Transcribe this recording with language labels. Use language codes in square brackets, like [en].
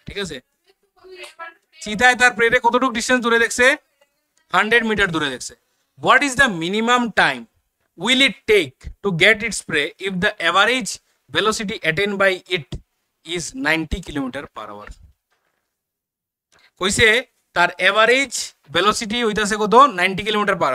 [bn] ঠিক আছে, চিতায় তার প্রে রে কতটুকু ডিসটেন্স দূরে দেখছে 100 মিটার দূরে দেখছে। [en] What is the minimum time will it take to get its prey if the average velocity attained by it is 90 km/h? [bn] কইছে তার এভারেজ ভেলোসিটি হইতাছে কত 90 km/h।